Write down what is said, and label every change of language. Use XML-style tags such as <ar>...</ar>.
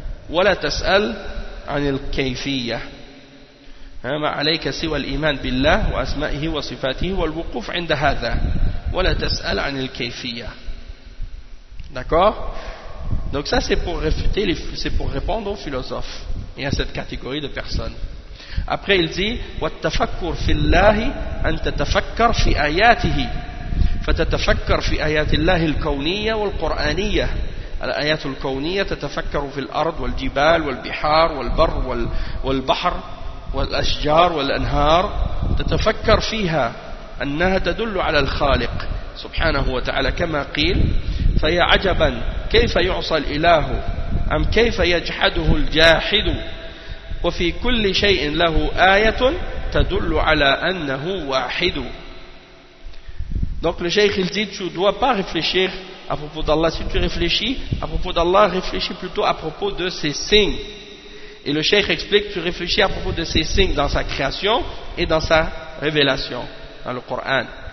<ar>ولا تسأل عن الكيفية ما عليك سوى الإيمان بالله وأسمائه وصفاته والوقوف عند هذا ولا تسأل عن الكيفية.</ar> <fr>D'accord. Donc ça c'est pour réfuter c'est pour répondre aux philosophes et à cette catégorie de personnes. Après il dit</fr> <ar>والتفكر في الله أن تتفكر في آياته فتتفكر في آيات الله الكونية والقرآنية. الآيات الكونية تتفكر في الأرض والجبال والبحار والبر والبحر والأشجار والأنهار تتفكر فيها أنها تدل على الخالق سبحانه وتعالى كما قيل فيا عجبا كيف يعصى الإله أم كيف يجحده الجاحد وفي كل شيء له آية تدل على أنه واحد.</ar> <fr>Donc le cheikh il dit, tu ne dois pas réfléchir à propos d'Allah. Si tu réfléchis à propos d'Allah, réfléchis plutôt à propos de ses signes. Et le cheikh explique, tu réfléchis à propos de ses signes dans sa création et dans sa révélation, dans le Coran.</fr>